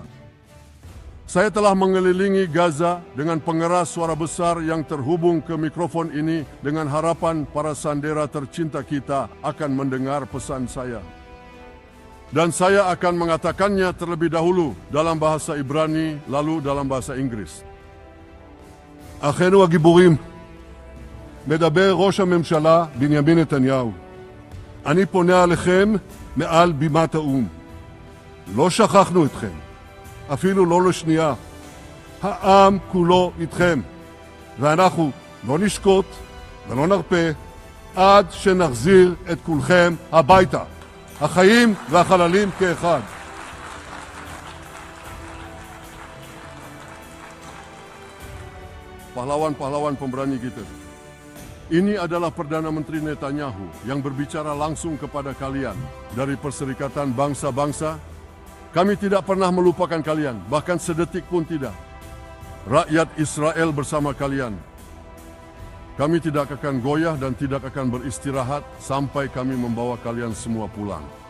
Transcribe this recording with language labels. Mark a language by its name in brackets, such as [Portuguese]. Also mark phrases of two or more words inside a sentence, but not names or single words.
[Indonesian] Saya telah mengelilingi Gaza dengan pengeras suara besar yang terhubung ke mikrofon ini dengan harapan para sandera tercinta kita akan mendengar pesan saya. Dan saya akan mengatakannya terlebih dahulu dalam bahasa Ibrani, lalu dalam bahasa Inggris. [Hebrew] אחינו הגיבורים, מדבר ראש הממשלה בנימין נתניהו. אני פונה עליכם מעל בימת האו"ם. לא שכחנו אתכם. אפילו לא לשנייה. העם כולו איתכם, ואנחנו לא נשקוט ולא נרפה עד שנחזיר את כולכם הביתה, החיים והחללים כאחד. [Indonesian] pahlawan-pahlawan pemberani kita. Ini adalah Perdana Menteri Netanyahu yang berbicara langsung kepada kalian dari Perserikatan Bangsa-Bangsa. Kami tidak pernah melupakan kalian, bahkan sedetik pun tidak. Rakyat Israel bersama kalian. Kami tidak akan goyah dan tidak akan beristirahat sampai kami membawa kalian semua pulang.